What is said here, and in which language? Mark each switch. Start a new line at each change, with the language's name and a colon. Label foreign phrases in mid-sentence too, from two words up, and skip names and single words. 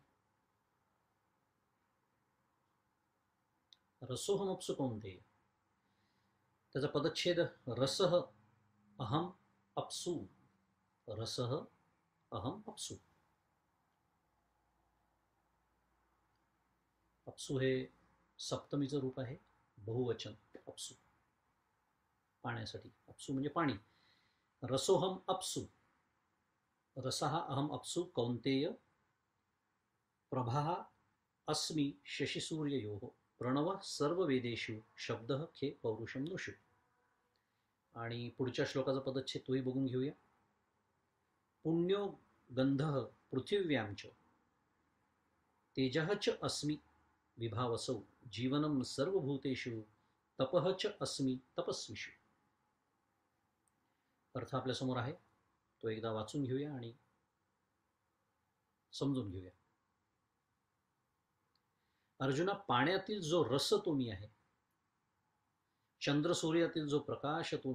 Sanskrit: रसोऽहमप्सु कौन्तेय,
Marathi: त्याचा पदच्छेद
Sanskrit: रसः अहम अप्सु. रसः अहम अप्सु.
Marathi: अप्सु हे सप्तमीचं रूप आहे, बहुवचन अप्सु, पाण्यासाठी. अप्सु म्हणजे पाणी.
Sanskrit: रसोहम अप्सु, रसः अहम अप्सु कौन्तेय प्रभः अस्मि शशिसूर्ययोः प्रणवः सर्ववेदेषु शब्दः खे पौरुषं नृषु.
Marathi: आणि पुढच्या श्लोकाचा पदच्छेद तोही बघून घेऊया.
Sanskrit: पुण्यो गंधः पृथिव्यां च तेजः च अस्मि विभावसौ जीवनं सर्वभूतेषु तपः च अस्मि तपस्विषु.
Marathi: अर्थ आपल्यासमोर आहे, तो एकदा वाचून घेऊया आणि समजून घेऊया. अर्जुना, पाण्यातील जो रस तो मी आहे, चंद्र सूर्यातील जो प्रकाश तो